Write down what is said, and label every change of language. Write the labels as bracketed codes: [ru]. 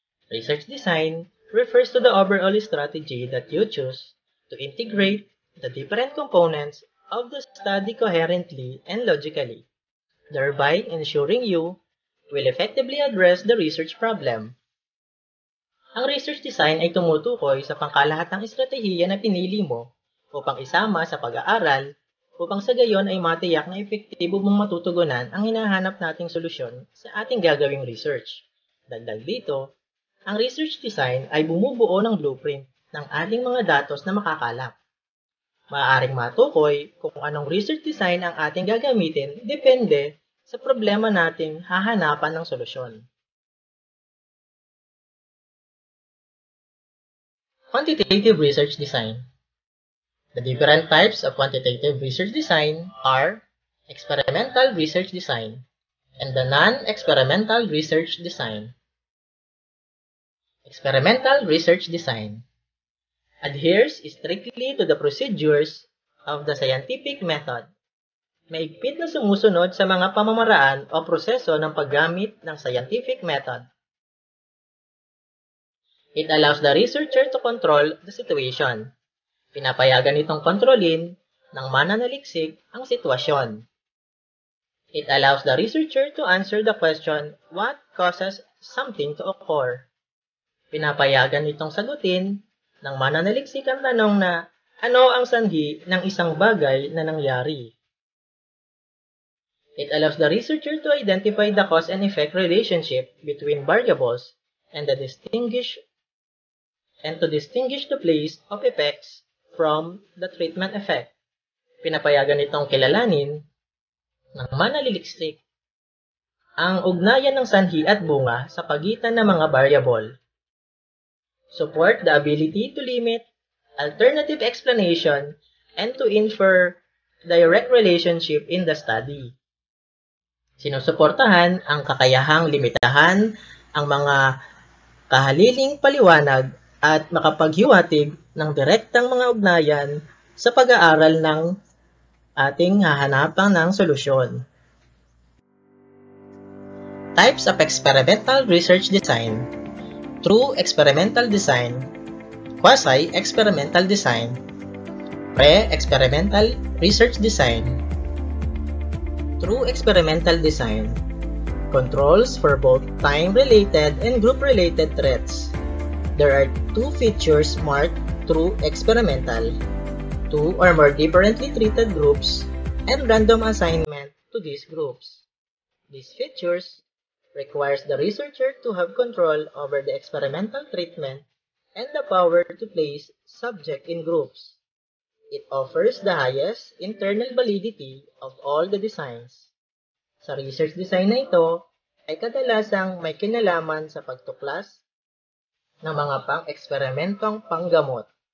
[en] Research design refers to the overall strategy that you choose to integrate the different components of the study coherently and logically, thereby ensuring you will effectively address the research problem. [tl] Ang research design ay tumutukoy sa pangkalahatang estratehiya na pinili mo upang isama sa pag-aaral upang sa gayon ay matiyak na epektibo mong matutugunan ang hinahanap nating solusyon sa ating gagawing research. Dagdag dito, ang research design ay bumubuo ng blueprint ng ating mga datos na makakalap. Maaaring matukoy kung anong research design ang ating gagamitin depende sa problema nating hahanapan ng solusyon. [en] Quantitative Research Design. The different types of quantitative research design are experimental research design and the non-experimental research design. Experimental research design adheres strictly to the procedures of the scientific method. [tl] Maigpit na sumusunod sa mga pamamaraan o proseso ng paggamit ng scientific method. [en] It allows the researcher to control the situation. [tl] Pinapayagan itong kontrolin ng mananaliksik ang sitwasyon. [en] It allows the researcher to answer the question, what causes something to occur? [tl] Pinapayagan itong sagutin ng mananaliksik ang tanong na, ano ang sanhi ng isang bagay na nangyari? [en] It allows the researcher to identify the cause and effect relationship between variables and to distinguish the place of effects from the treatment effect. [tl] Pinapayagan itong kilalanin ng mananaliksik ang ugnayan ng sanhi at bunga sa pagitan ng mga variable. [en] Support the ability to limit alternative explanation and to infer direct relationship in the study. [tl] Sinusuportahan ang kakayahang limitahan ang mga kahaliling paliwanag at makapaghiwatig ng direktang mga ugnayan sa pag-aaral ng ating hahanapang ng solusyon. [en] Types of Experimental Research Design: True Experimental Design, Quasi-Experimental Design, Pre-Experimental Research Design. True Experimental Design controls for both time-related and group-related threats. There are two features marked True Experimental, two or more differently treated groups, and random assignment to these groups. These features requires the researcher to have control over the experimental treatment and the power to place subject in groups. It offers the highest internal validity of all the designs. [tl] Sa research design na ito, ay kadalasang may kinalaman sa pagtuklas ng mga pang-eksperimentong panggamot.